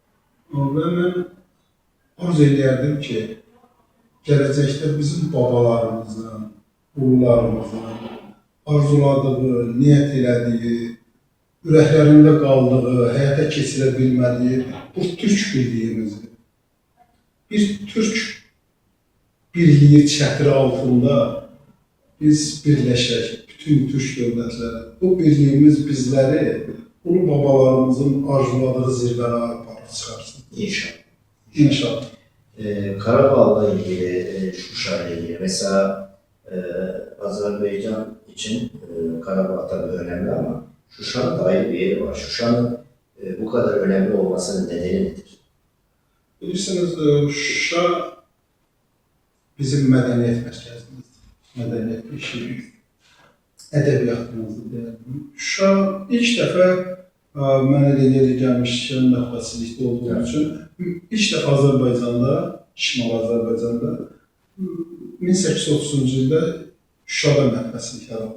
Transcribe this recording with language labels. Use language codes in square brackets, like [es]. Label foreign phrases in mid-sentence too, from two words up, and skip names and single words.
[az] Və mən arzu edərdim ki, gələcəkdə bizim babalarımızın, ulularımızın arzuladığı, niyyət elədiyi, ürəklərində qaldığı, həyata keçirə bilmədiyi bu türk birliyimizi, bir türk birliyi çətiri altında biz birləşək, bütün türk dövlətləri. Bu birliyimiz bizləri ulu babalarımızın arzuladığı zirvələrə aparıb çıxarsın. İnşallah. İnşallah. [tr] Karabağ'la ilgili, Şuşa ile ilgili mesela Azerbaycan için Karabağ tabii önemli ama Şuşa'nın da ayrı bir yeri var. Şuşa'nın bu kadar önemli olmasının nedeni nedir? [az] Bilirsiniz, Şuşa bizim mədəniyyət mərkəzimizdir. Mədəniyyət işimiz, ədəbiyyatımızdır deyəlim. Şuşa ilk dəfə mən elə yeri gəlmişkən mətbuatçılıqda olduğum üçün ilk dəfə Azərbaycanda, Şimal Azərbaycanda 1830-cu ildə Şuşada mətbuatçılıq yaradıldı.